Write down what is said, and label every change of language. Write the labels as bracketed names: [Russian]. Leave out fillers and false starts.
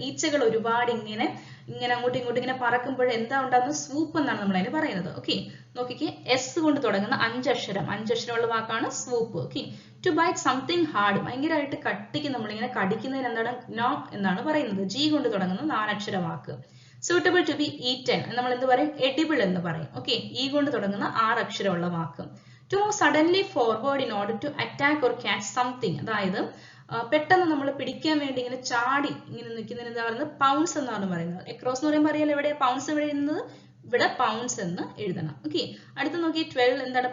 [Malayalam] ഈച്ചകൾ ഒരുപാട് ഇങ്ങനെ അങ്ങോട്ടും ഇങ്ങോട്ടും ഇങ്ങനെ പറക്കുമ്പോൾ എന്താ ഉണ്ടാകുന്നത്? സ്വൂപ്പ് എന്നാണ് നമ്മൾ അതിന് പറയുന്നത്. ഓക്കെ, നോക്കിക്കേ, എസ് കൊണ്ട് തുടങ്ങുന്ന 5 അക്ഷരമുള്ള വാക്കാണ് സ്വൂപ്പ്. Okay, [English] to bite something hard, [Malayalam] ഭയങ്കരമായിട്ട് കട്ടിക്ക് നമ്മളിങ്ങനെ കടിക്കുന്നതിന് എന്താണ്? നോ എന്നാണ് പറയുന്നത്. ജി കൊണ്ട് തുടങ്ങുന്ന 4 അക്ഷര വാക്ക്. [English] suitable to be eaten [Malayalam] നമ്മൾ എന്ത് പറയും? edible എന്ന് പറയും. ഓക്കെ, ഈ കൊണ്ട് തുടങ്ങുന്ന 6 അക്ഷരമുള്ള വാക്ക്. [English] to move suddenly forward in order to attack or catch something, [Malayalam] അതായത് പെട്ടെന്ന് നമ്മൾ പിടിക്കാൻ വേണ്ടി ഇങ്ങനെ ചാടി ഇങ്ങനെ നിൽക്കുന്നതിന് എന്താ പറയുന്നത്? പൗൺസ് എന്നാണ് പറയുന്നത്. എക്രോസ് എന്ന് പറയുമ്പോൾ അറിയാലോ എവിടെ പൗൺസ് എവിടെ എഴുതുന്നത്? ഇവിടെ പൗൺസ് എന്ന് എഴുതണം. ഓക്കെ, അടുത്ത് നോക്കി 12 എന്താണ്?